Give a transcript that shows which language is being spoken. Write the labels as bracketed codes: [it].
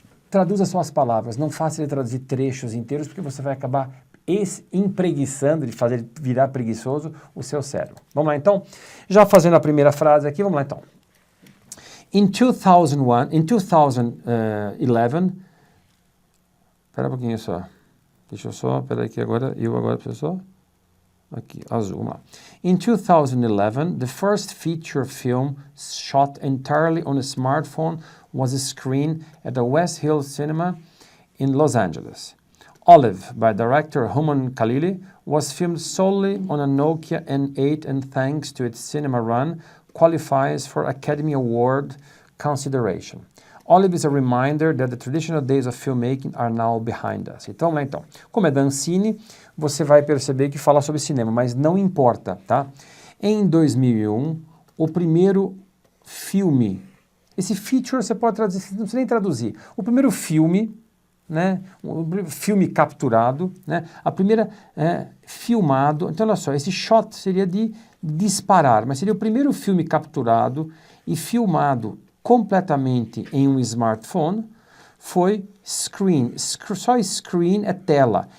[pt] Traduza só as palavras, não faça ele traduzir trechos inteiros, porque você vai acabar empreguiçando, de fazer ele virar preguiçoso o seu cérebro. Vamos lá, então? Já fazendo a primeira frase aqui, vamos lá, então. [en] In 2011, [pt] espera um pouquinho só. Deixa eu só, espera aí que agora preciso só. Aqui, azul, vamos lá. [en] In 2011, the first feature film shot entirely on a smartphone was screened at the West Hill Cinema in Los Angeles. Olive, by director Human Khalili, was filmed solely on a Nokia N8 and thanks to its cinema run, qualifies for Academy Award consideration. Olive is a reminder that the traditional days of filmmaking are now behind us. [pt] Então, né, então, como é da Ancine, você vai perceber que fala sobre cinema, mas não importa, tá? Em 2001, o primeiro filme, esse feature você pode traduzir, não precisa nem traduzir. O primeiro filme, né, o filme capturado, né, a primeira filmado, então olha só, esse shot seria de disparar, mas seria o primeiro filme capturado e filmado completamente em um smartphone, foi screen, só screen é tela.